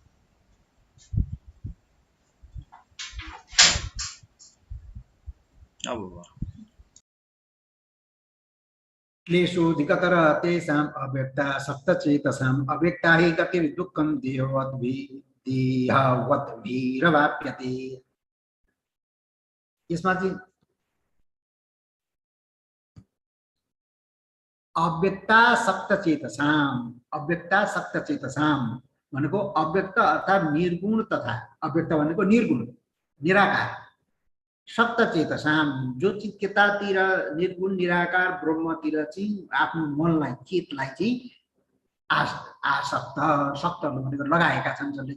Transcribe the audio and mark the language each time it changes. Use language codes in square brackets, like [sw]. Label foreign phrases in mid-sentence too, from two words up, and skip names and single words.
[ne] अब भयो। [sa] क्लेशोऽधिकतर तेषाम् अव्यक्ता सप्तचेतसाम् अव्यक्ता हि गतिर्दुःखं देहवद्भिरवाप्यते। [ne] यसमा चाहिँ [sa] अव्यक्ता सप्तचेतसाम् [ne] भनेको अव्यक्त अर्थात् निर्गुण तथा अव्यक्त भनेको निर्गुण निराकार सप्तचेतसाम् जो चाहिँ त्यतातिर निर्गुण निराकार ब्रह्मतिर चाहिँ आफ्नो मनलाई चेतलाई चाहिँ आसक्त सक्त भनेको लगाएका छन्।